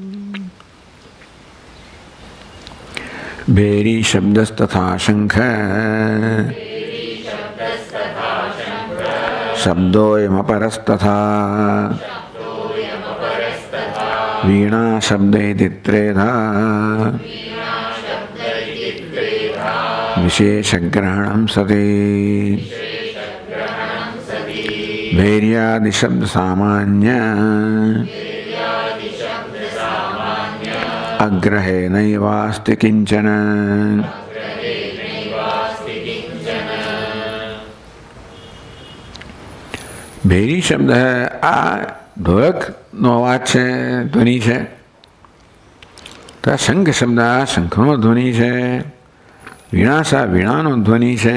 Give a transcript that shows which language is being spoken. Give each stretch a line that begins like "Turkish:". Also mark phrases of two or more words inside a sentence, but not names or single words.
Sanskrit: ભેરી શબ્દસ્તથા શંખ શબ્દોયમપરસ્તથા વીણા શબ્દૈતિ ત્રેધા વિશેષગ્રહણં સતી ભૈર્યાદિ શબ્દ સામાન્ય अग्रहे नैवास्ति किंचन।
Gujarati: ભેરી શબ્દ આ ઢોલકનો અવાજ છે, ધ્વનિ છે. તો આ શંખ શબ્દ આ શંખનો ધ્વનિ છે, વીણાસા વીણાનો ધ્વનિ છે.